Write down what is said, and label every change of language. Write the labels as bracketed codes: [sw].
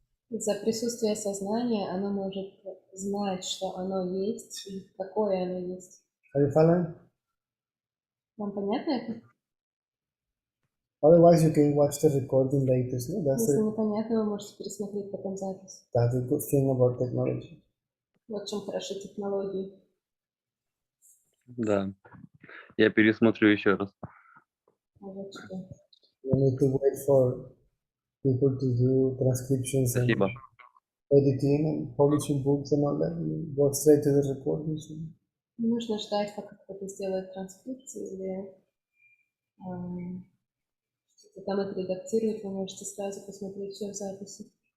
[ru] Из-за присутствия сознания оно может знать, что оно есть и какое оно есть. [en] Are you following? [ru] Вам понятно это? [en] Otherwise, you can watch the recording later. No? [ru] Если непонятно, вы можете пересмотреть потом запись. [en] That's a good thing about technology. [ru] Вот в чем хорошо технологии. Да. Я пересмотрю еще раз. Вот что. [en] You need to wait for people to do transcriptions and [ru] Спасибо. [en] editing and publishing books and all that. You go straight to the recordings. [ru] Не нужно ждать, пока кто-то сделает транскрипцию или что-то там отредактирует. Вы можете сразу посмотреть все в записи.